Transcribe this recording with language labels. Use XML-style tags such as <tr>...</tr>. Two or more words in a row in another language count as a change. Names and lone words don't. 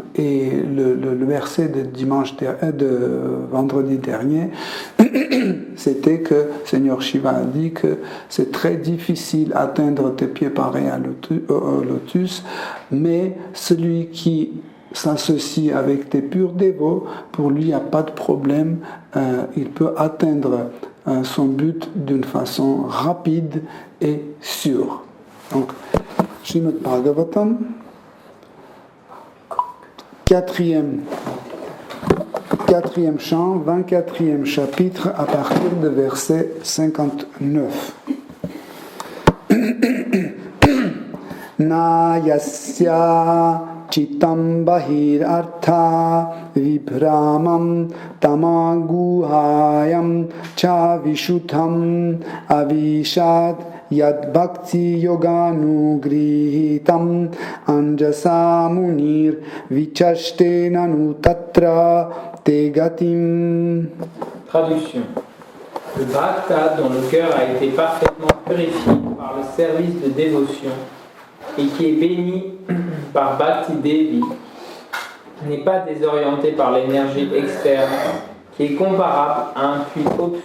<fr>Et le verset de vendredi dernier, c'était que Seigneur Shiva a dit que c'est très difficile d'atteindre tes pieds pareils au lotus, mais celui qui s'associe avec tes purs dévots, pour lui, il n'y a pas de problème, il peut atteindre son but d'une façon rapide et sûre. Donc, Srimad Bhagavatam, 4e chant, 24e chapitre, à partir de verset 59.</fr> <sa>न यस्य चित्तम् बहिर् अर्थ विभ्रमम् तमगुहायाम् च विशुद्धम् अविशद् यद् भक्ति योगानुगृहीतम् अञ्जसा मुनिर् विचष्टे ननु तत्र ते गतिम्.</sa> <fr>Traduction. Le bhakta dont le cœur a été parfaitement purifié par le service de dévotion et qui est béni par Bhakti Devi n'est pas désorienté par l'énergie externe qui est comparable à un puits obscur.</fr>